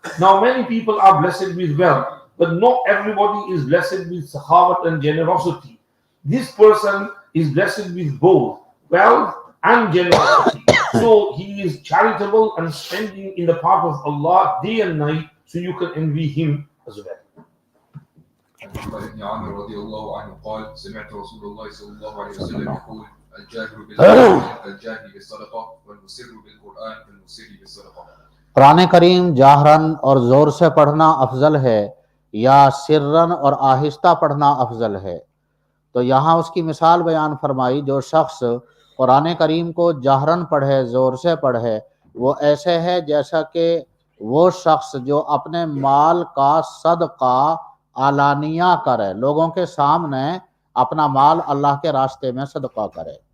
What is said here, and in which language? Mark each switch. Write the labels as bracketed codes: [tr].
[en] Now many people are blessed with wealth, but not everybody is blessed with sahabat and generosity. This person is blessed with both wealth and generosity. So he is charitable and spending in the path of Allah day and night, so you can envy him as well. [ar] عن ابن عامر رضي الله عنه قال سمعت رسول الله صلى الله عليه وسلم يقول الجاهر بالصدقة كالجاهر بالصدقة والمسر بالقرآن كالمسر بالصدقة. [ur] قرآن کریم جاہرن اور زور سے پڑھنا افضل ہے یا سرن اور آہستہ پڑھنا افضل ہے؟ تو یہاں اس کی مثال بیان فرمائی، جو شخص قرآن کریم کو جاہرن پڑھے، زور سے پڑھے، وہ ایسے ہے جیسا کہ وہ شخص جو اپنے مال کا صدقہ علانیہ کرے، لوگوں کے سامنے اپنا مال اللہ کے راستے میں صدقہ کرے.